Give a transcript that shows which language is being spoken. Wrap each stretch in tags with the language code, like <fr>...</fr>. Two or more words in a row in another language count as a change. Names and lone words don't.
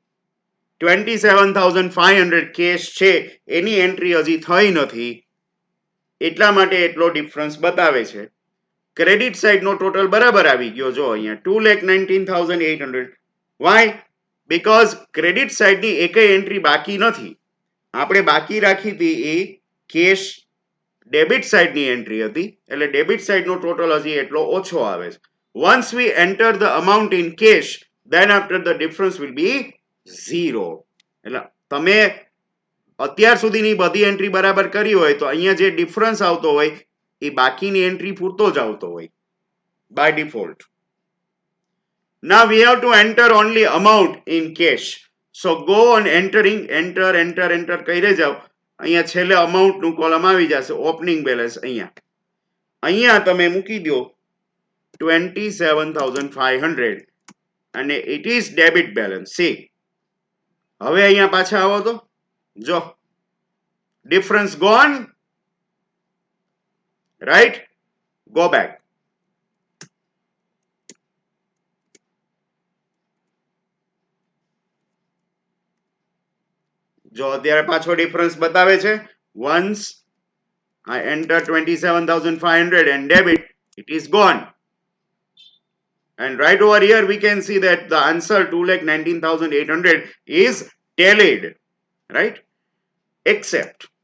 <gu>27,500 કેશ છે એની એન્ટ્રી હજી થઈ નથી એટલા માટે એટલો ડિફરન્સ બતાવે છે</gu> <en>credit sideનો total</en> <gu>બરાબર આવી ગયો જો અહીંયા 2,19,800</gu> <en>why because credit sideની</en> <gu>એકેય એન્ટ્રી બાકી નથી આપણે બાકી રાખી હતી એ</gu> <en>cash debit sideની</en> <gu>એન્ટ્રી હતી એટલે</gu> <en>debit sideનો total</en> <gu>હજી એટલો ઓછો આવે છે</gu> <en>once we enter the amount in cash then after the difference will be 0</en> <gu>એટલે તમે અત્યાર સુધીની બધી એન્ટ્રી બરાબર કરી હોય તો અહીંયા જે ડિફરન્સ આવતો હોય એ બાકીની એન્ટ્રી પૂરતો જ આવતો હોય</gu> <en>by default now we have to enter only amount in cash so go on entering</en> <gu>enter કરી જાઓ અહીંયા છેલ્લે amount નું કોલમ આવી જશે</gu> <en>opening balance</en> <gu>અહીંયા તમે મૂકી દો</gu> <en>27,500 અને it is debit balance see</en> <gu>હવે અહીંયા પાછા આવો તો જો</gu> <en>difference gone right go back</en> <gu>જો અત્યારે પાછો ડિફરન્સ બતાવે છે</gu> <en>once I enter 27,500 and debit it is gone and right over here we can see that the answer 2,19,800 is tallied right except</en>